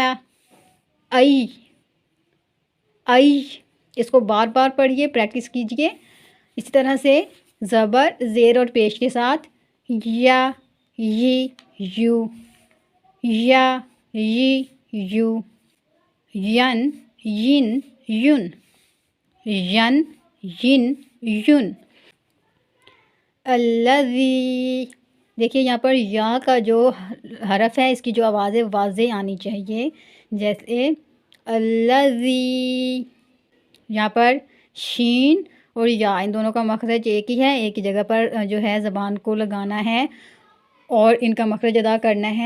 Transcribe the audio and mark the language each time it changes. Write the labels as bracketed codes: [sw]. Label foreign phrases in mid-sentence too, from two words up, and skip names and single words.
[ar] ای، ای۔ [ur] اس کو بار بار پڑھیے، پریکٹس کیجیے۔ اسی طرح سے زبر، زیر اور پیش کے ساتھ [ar] یا، ی، یو، یا، ی، یو، ین، ین، یون، ین، ین، یون۔ [ur] الذی، دیکھیے یہاں پر یا کا جو حرف ہے اس کی جو آواز ہے واضح آنی چاہیے، جیسے الذی۔ یہاں پر شین اور یا ان دونوں کا مخرج ایک ہی ہے، ایک ہی جگہ پر جو ہے زبان کو لگانا ہے اور ان کا مخرج ادا کرنا ہے۔